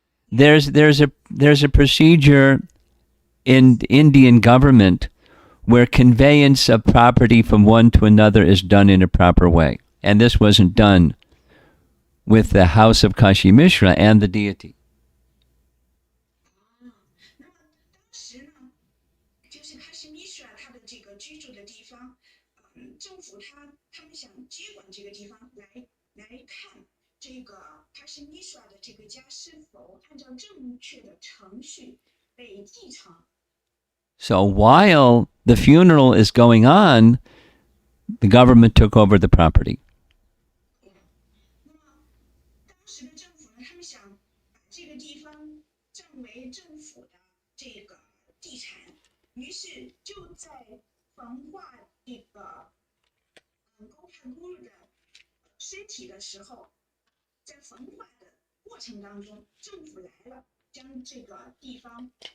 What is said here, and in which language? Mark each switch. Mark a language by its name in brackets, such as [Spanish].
[English] There's a procedure in Indian government where conveyance of property from one to another is done in a proper way. And this wasn't done with the house of Kashi Misra and the deity. [Chinese] 那么当时呢，就是卡西米什他的这个居住的地方，政府他们想接管这个地方来看这个卡西米什的这个家是否按照正确的程序被继承。 [English] So while the funeral is going on, the government took over the property. [Chinese] 那么当时的政府呢，他们想把这个地方占为政府的这个地产，于是就在焚化这个Gopala Guru 的尸体的时候，在焚化的过程当中，政府来了，将这个地方